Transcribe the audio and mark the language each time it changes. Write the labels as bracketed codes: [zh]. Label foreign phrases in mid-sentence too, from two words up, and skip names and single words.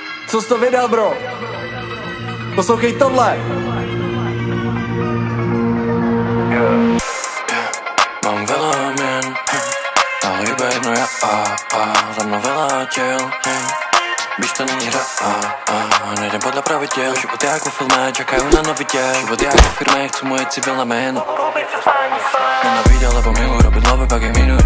[cs] Co jsi to vydal, bro? Poslouchej tohle. [sk] Mám veľa mien, ale iba jedno ja za mnou veľa tiel. [cs] Víš, to není hra [sk] nejdem podľa pravidel. Život je ako v filme, čakajú na nový diel. Život je ako v firme, chcú moje civilné meno. Nenávidia, lebo milujú robiť love, [cs] pak je minuj.